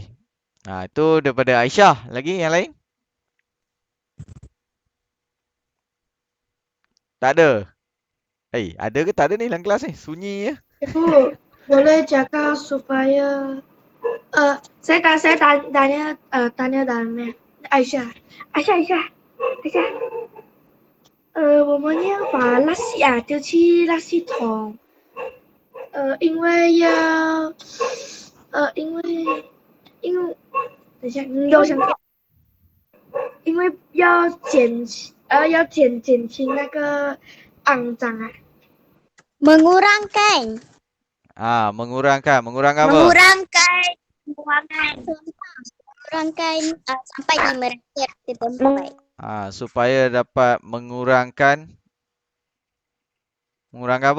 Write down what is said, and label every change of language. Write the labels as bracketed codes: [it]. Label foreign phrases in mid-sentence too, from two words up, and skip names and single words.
[ms] Itu daripada Aisyah. Lagi yang lain? Tak ada. Ada ke tak ada ni dalam kelas ni? Sunyi ya. Cikgu, boleh jaga supaya saya tanya dalamnya. Aisyah. [zh] 我们要把垃圾丢去垃圾桶。因为要，因为，等一下，你给我想，因为要减轻那个肮脏啊。 [ms] Mengurangkan. Mengurangkan apa? Mengurangkan sampai di merakit tempat. Supaya dapat mengurangkan apa?